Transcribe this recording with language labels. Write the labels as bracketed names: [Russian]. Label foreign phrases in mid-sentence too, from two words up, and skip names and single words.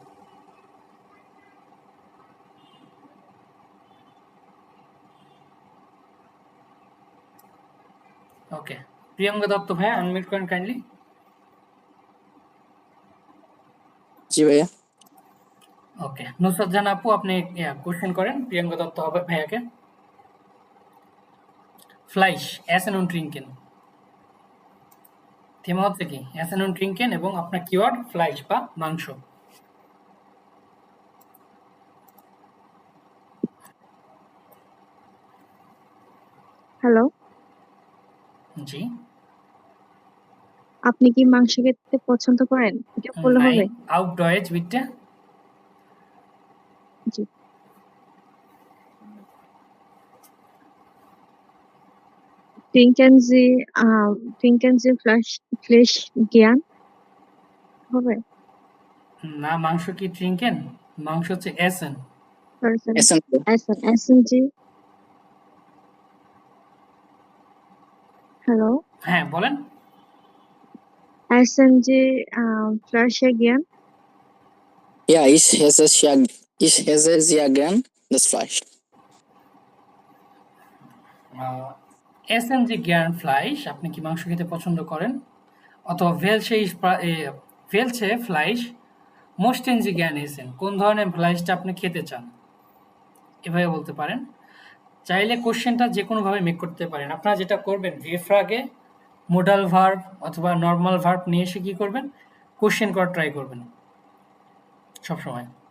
[Bangla] ওকে, প্রিয়ঙ্কা দত্ত ভাই আনমিউট করেন কাইন্ডলি। জি ভাইয়া। ওকে, নুসরাত জাহান আপু আপনি কোশ্চেন করেন প্রিয়ঙ্কা দত্ত ভাইয়াকে। [German] Fleisch essen und trinken, [Bangla] থেমা হচ্ছে কি [German] essen und trinken [Bangla] এবং আপনার কিওয়ার্ড ফ্লাইশ বা মাংস। হ্যালো, জি, আপনি কি মাংস খেতে পছন্দ করেন? এটা বললে হবে? [German] nein, auf Deutsch bitte. [Bangla] জি। [German] Trinken Sie Fleisch gern? [Bangla] হবে? না, মাংস কি ট্রিঙ্কেন? মাংস হচ্ছে এসেন। [German] Essen Sie? [Bangla] হ্যালো, হ্যাঁ, বলেন। [German] Essen Sie Fleisch gern? Ja, ich esse sehr gern das Fleisch. Essen Sie gern Fleisch, [Bangla] আপনি কি মাংস খেতে পছন্দ করেন? [German] অথবা welche Fleisch möchten Sie gern essen? [Bangla] কোন ধরনের ফ্লাইশটা আপনি খেতে চান? এভাবে বলতে পারেন। চাইলে কোশ্চেনটা যেকোনোভাবে মেক করতে পারেন। আপনারা যেটা করবেন রিফ্রাগে [English] modal verb [Bangla] অথবা [English] normal verb [Bangla] নিয়ে এসে কি করবেন? কোশ্চেন করার ট্রাই করবেন সবসময়।